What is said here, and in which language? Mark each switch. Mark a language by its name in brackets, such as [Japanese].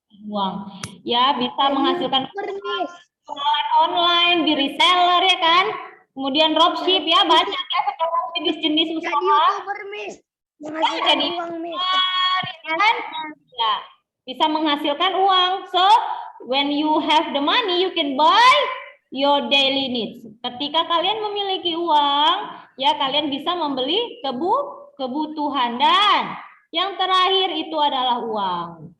[Indonesian] Uang. Ya, bisa menghasilkan jualan online, di reseller ya kan? Kemudian dropship ya, banyak ya sekarang jenis-jenis usaha. Miss. Jadi uang, Miss. kan? Ya, bisa menghasilkan uang. [English] So, when you have the money, you can buy your daily needs. [Indonesian] Ketika kalian memiliki uang, ya kalian bisa membeli kebutuhan. Dan yang terakhir itu adalah uang.